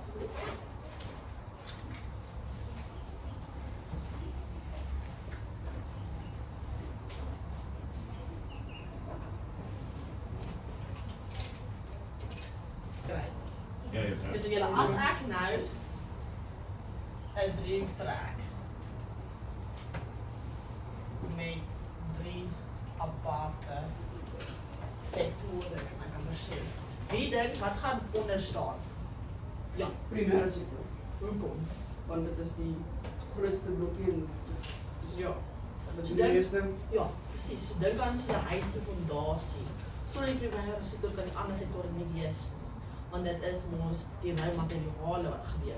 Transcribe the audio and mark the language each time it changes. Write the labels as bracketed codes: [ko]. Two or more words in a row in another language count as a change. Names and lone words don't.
[nl] Dus als ik nou een driehoek trek met 3 aparte sectoren, dan kan ik zeggen. Wie denkt wat gaat onderstaan? [af] Ja, Primêre sektor. hoekom? Want dit is die grootste blokkie en Ja. dit is So die dink- meeste. Ja, precies. So dink aan soos 'n huise fondasie. Sonder die primêre sektor kan die ander sektore nie wees nie. Want dit is mos die materiale wat gebeur.